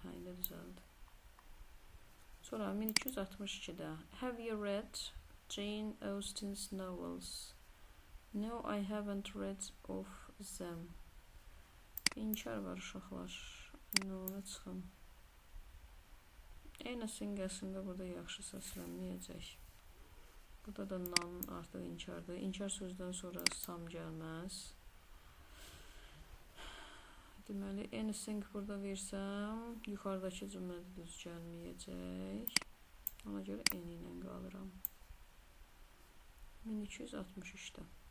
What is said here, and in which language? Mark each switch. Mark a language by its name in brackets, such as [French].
[Azerbaijani] Hə, indi düzəldi. Sonra 1262-də [English] Have you read Jane Austen's novels? No, I haven't read of them. [Azerbaijani] İnkar var uşaqlar. İndi ona çıxım. Anything əslində burada yaxşı səslənməyəcək. Burada da nan artıq inkardır. İnkar sözdən sonra sam gəlməz. Deməli, anything burada versəm, yuxarıdakı cümlədə düz gəlməyəcək. Ona görə any ilə qalıram. 1263-də.